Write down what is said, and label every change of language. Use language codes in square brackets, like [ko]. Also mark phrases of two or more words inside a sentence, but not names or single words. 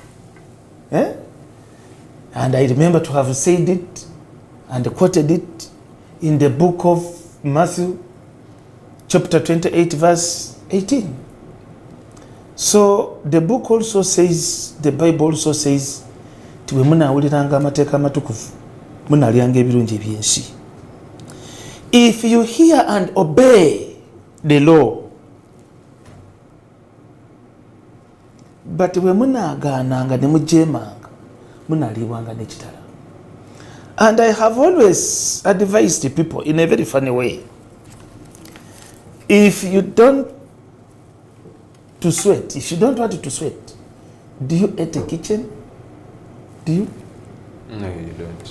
[en] And I remember to have said it and quoted it in the book of Matthew, chapter 28, verse 18. So the book also says, the Bible also says, [lg] tiwe munawuliranga amateeka amatukuvu, munalyanga ebirungi ebyensi. [en] If you hear and obey the law, but [lg] we munagaananga ne mujemanga, munaliwanga n'ekitala. [en] And I have always advised the people in a very funny way. If you don't want to sweat, do you eat a kitchen? Do you? No, you don't.